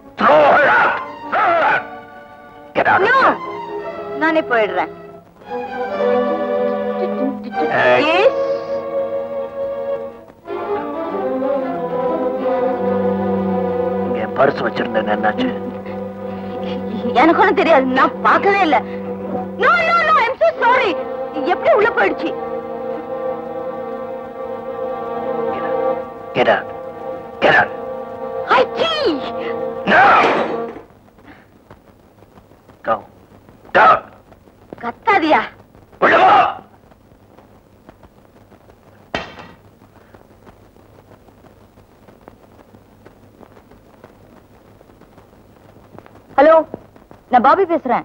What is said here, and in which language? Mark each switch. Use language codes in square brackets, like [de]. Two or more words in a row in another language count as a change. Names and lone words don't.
[ta] நானே போயிடுறேன். இங்க பர்ஸ் வச்சிருந்தேன், என்னாச்சு? எனக்கு ஒண்ணும் தெரியாது, நான் பார்க்கவே இல்ல. [en] No, no, no, I'm so sorry. [ta] எப்படி உள்ள போயிடுச்சு? [en] Get out. Get out. [ta] ஐச்சி! [en] No! Go. Go. [ta] கத்தாதியா? உள்ள வா. ஹலோ, நான் பாபி பேசுறேன்.